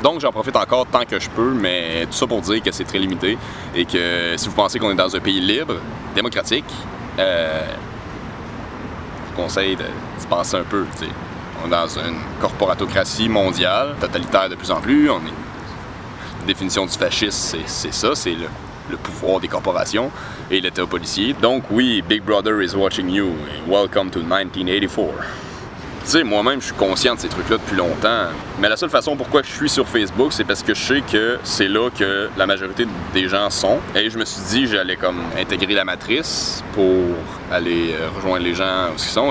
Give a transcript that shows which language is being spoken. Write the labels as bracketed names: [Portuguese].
[French] Donc j'en profite encore tant que je peux, mais tout ça pour dire que c'est très limité et que si vous pensez qu'on est dans un pays libre, démocratique, je vous conseille d'y penser un peu. [English] T'sais. [French] On est dans une corporatocratie mondiale, totalitaire de plus en plus. La définition du fascisme, c'est ça, c'est le pouvoir des corporations et l'État policier. Donc oui, [English] Big Brother is watching you. Welcome to 1984. [French] Tu sais, moi-même, je suis conscient de ces trucs-là depuis longtemps, mais la seule façon pourquoi je suis sur Facebook, c'est parce que je sais que c'est là que la majorité des gens sont. Et je me suis dit, j'allais comme intégrer la matrice pour aller rejoindre les gens où ils sont.